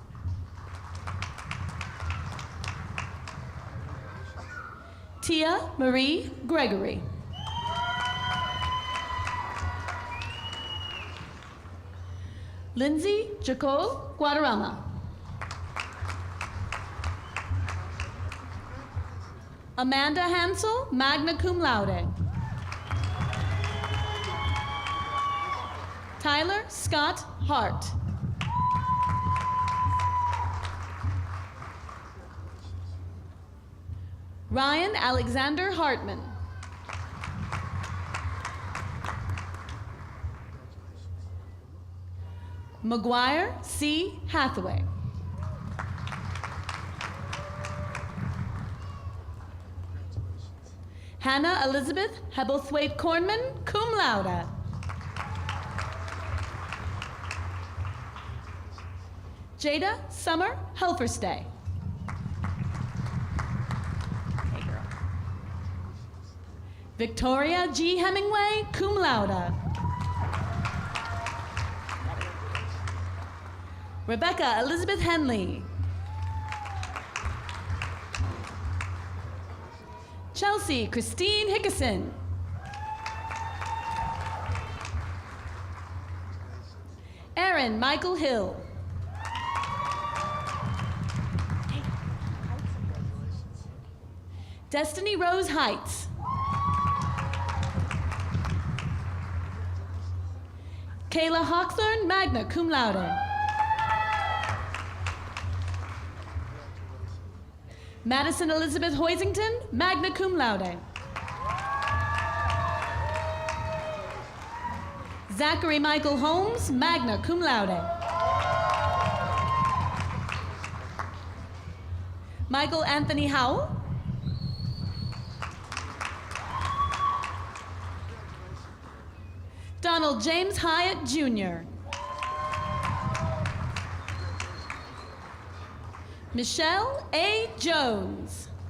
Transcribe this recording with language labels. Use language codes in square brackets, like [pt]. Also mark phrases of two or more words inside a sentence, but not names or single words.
[en] Tia Marie Gregory. Lindsay Jacole Guadarrama. Amanda Hansel, [la] magna cum laude. [en] Tyler Scott Hart. Ryan Alexander Hartman. McGuire C. Hathaway. Hannah Elizabeth Hebblethwaite Cornman, [la] cum laude. [en] Jada Summer Helferstay. Hey, girl. Victoria G. Hemingway, [la] cum laude. [en] Rebecca Elizabeth Henley. Chelsea Christine Hickison. Aaron Michael Hill. Destiny Rose Heights. Kayla Hawthorne, [la] magna cum laude. [en] Madison Elizabeth Hoisington, [la] magna cum laude. [en] Zachary Michael Holmes, [la] magna cum laude. [en] Michael Anthony Howell. Donald James Hyatt, Jr. Michelle A. Jones.